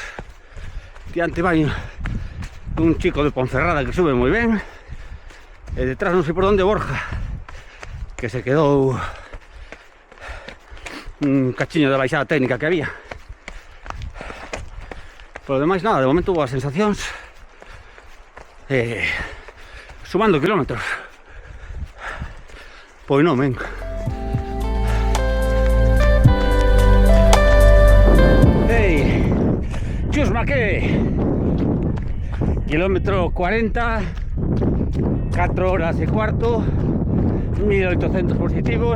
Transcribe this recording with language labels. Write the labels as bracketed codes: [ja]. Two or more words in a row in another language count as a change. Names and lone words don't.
[gl] Diante va un chico de Ponferrada que [es] sube muy bien. Detrás no sé por dónde Borja, que se quedó un cachiño de [gl] baixada técnica [es] que había. Por lo demás nada, de momento hubo sensacións sumando kilómetros. [gl] Pois non, men. Hey, chusma que kilómetro 40, 4 horas e cuarto, 1800 positivos.